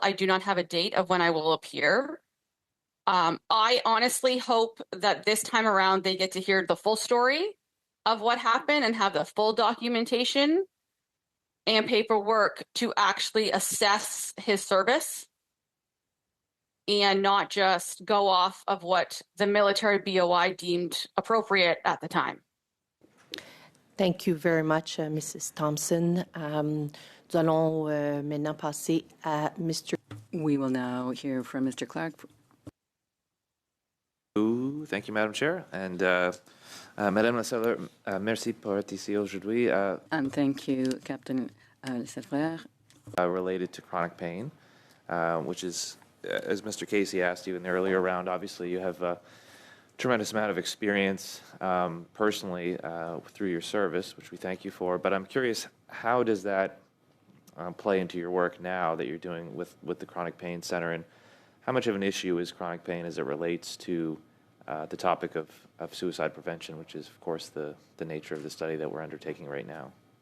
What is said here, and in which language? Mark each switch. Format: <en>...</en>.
<en>I do not have a date of when I will appear. I honestly hope that this time around they get to hear the full story of what happened and have the full documentation and paperwork to actually assess his service and not just go off of what the military BOI deemed appropriate at the time. Thank you very much, Mrs. Thompson.</en> <fr>Nous allons maintenant passer à Mr.</fr> <en>We will now hear from Mr. Clark. Thank you, Madam Chair.</en> <fr>And Madame la Scelleur, merci pour être ici aujourd'hui.</fr> <en>And thank you, Captain Scelleur. Related to chronic pain, which is, as Mr. Casey asked you in the earlier round, obviously you have a tremendous amount of experience personally through your service, which we thank you for. But I'm curious, how does that play into your work now that you're doing with the Chronic Pain Center, and how much of an issue is chronic pain as it relates to the topic of suicide prevention, which is, of course, the nature of the study that we're undertaking right now?</en>